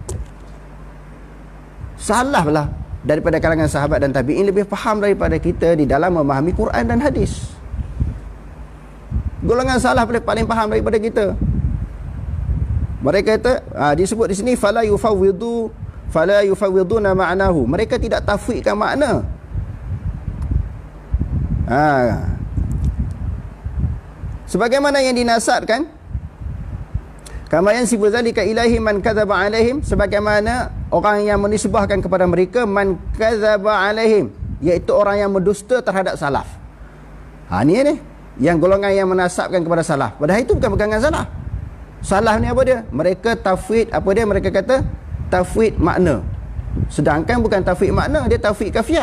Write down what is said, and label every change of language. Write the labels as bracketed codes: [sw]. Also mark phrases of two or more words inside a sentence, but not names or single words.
[ms] Salah lah daripada kalangan sahabat dan tabi'in lebih faham daripada kita di dalam memahami Quran dan hadis. Golongan salah paling faham daripada kita. Mereka kata, disebut di sini [ar] فلا يفوضون معناه. [ms] Mereka tidak tafwidkan makna. Sebagaimana yang dinasabkan, [ar] كما ينسب ذلك إليهم من كذب عليهم, [ms] sebagaimana orang yang menisbahkan kepada mereka [ar] من كذب عليهم, [ms] iaitu orang yang mendusta terhadap salaf. Ni yang golongan yang menasabkan kepada salaf, padahal itu bukan pegangan salaf. Salaf ni apa dia? Mereka tafwid, mereka kata tafwid makna, sedangkan bukan tafwid makna, dia tafwid kafiat.